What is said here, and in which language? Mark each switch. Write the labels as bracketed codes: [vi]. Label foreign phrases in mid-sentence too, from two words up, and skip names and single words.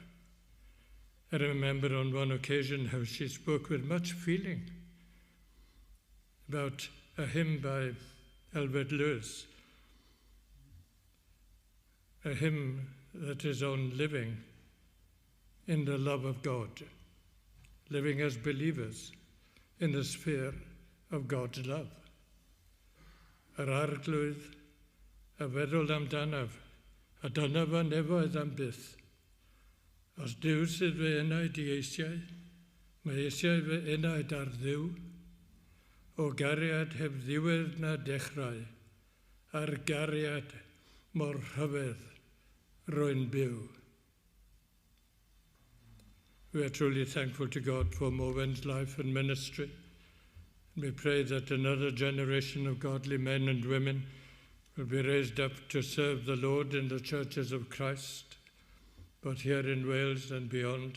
[en] I remember on one occasion how she spoke with much feeling about a hymn by Albert Lewis, a hymn that is on living in the love of God, living as believers in the sphere of God's love. [cy] Yr arglwydd a feddwl amdanaf, a dyna fy nefoedd am byth. Os Duw sydd fe enaid I eisiau, mae eisiau fe enaid ar ddiw, o gariad heb ddiwedd na dechrau, ar gariad mor rhyfedd rwy'n byw. [en] We are truly thankful to God for Morwen's life and ministry. And we pray that another generation of godly men and women will be raised up to serve the Lord in the churches of Christ, both here in Wales and beyond,